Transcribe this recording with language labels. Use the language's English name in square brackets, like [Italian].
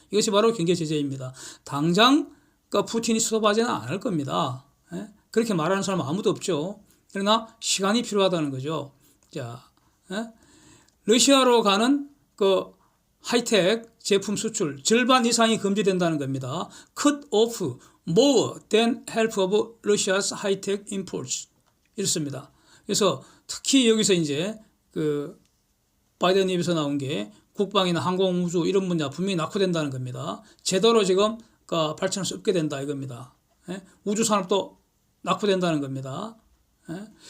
[Korean] 이것이 바로 경제 제재입니다. 당장 푸틴이 스톱하지는 않을 겁니다. 예? 그렇게 말하는 사람 아무도 없죠. 그러나 시간이 필요하다는 거죠. 자, 예? 러시아로 가는 그 하이텍 제품 수출 절반 이상이 금지된다는 겁니다. [English] Cut off more than half of Russia's high-tech imports. [Korean] 이렇습니다. 그래서 특히 여기서 이제 그 바이든 입에서 나온 게 국방이나 항공우주 이런 분야 분명히 낙후된다는 겁니다. 제대로 지금 발전할 수 없게 된다 이겁니다. 예? 우주 산업도 낙후된다는 겁니다. 예?